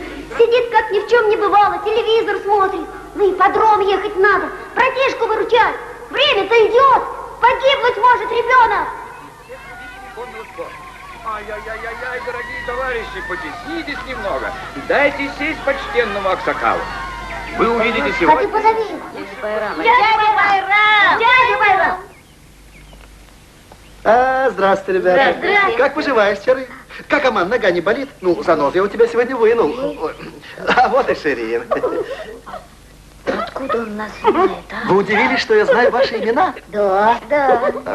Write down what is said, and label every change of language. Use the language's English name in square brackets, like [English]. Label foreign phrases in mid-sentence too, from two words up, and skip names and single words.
[Russian] Сидит, как ни в чем не бывало, телевизор смотрит. На ипподром ехать надо, братишку выручать. Время-то идет. Погибнуть может ребенок. Ай-яй-яй-яй, дорогие товарищи, потеснитесь немного. Дайте сесть почтенному аксакалу. Вы увидите А ты сегодня... позови его. Байрам. Дядя Байрам! Дядя Байрам! Здравствуйте, ребята. Здравствуйте. Как поживаешь, Чары? Как, Аман, нога не болит? Ну, занос я у тебя сегодня вынул. Ой. А вот и Ширин. Откуда он нас знает, а? Вы удивились, что я знаю ваши имена? Да, да.